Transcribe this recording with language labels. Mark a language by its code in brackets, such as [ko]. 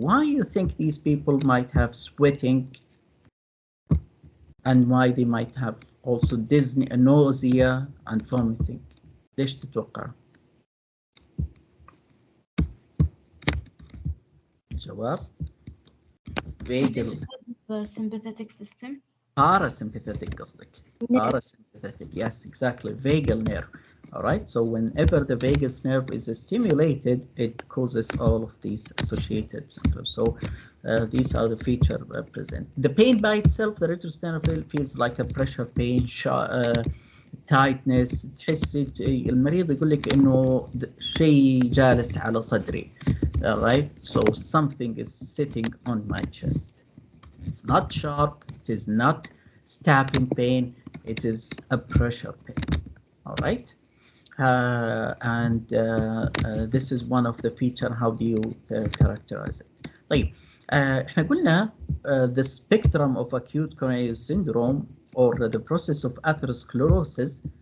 [en] Why you think these people might have sweating and why they might have also nausea and vomiting? [ar] ليش تتوقع؟ الجواب vagal. [en] Because of sympathetic system. Parasympathetic [ar] قصدك. [en] Parasympathetic, yes, exactly. Vagal nerve. All right, so whenever the vagus nerve is stimulated, it causes all of these associated symptoms. So these are the features present. The pain by itself, the retrosternal feels like a pressure pain, tightness. [ar] تحس المريض يقول لك إنه شيء جالس على صدري. [en] All right, so something is sitting on my chest. It's not sharp. It is not stabbing pain. It is a pressure pain. All right. And this is one of the features. How do you characterize it? [ar] طيب احنا قلنا [en] the spectrum of acute coronary syndrome or the process of atherosclerosis.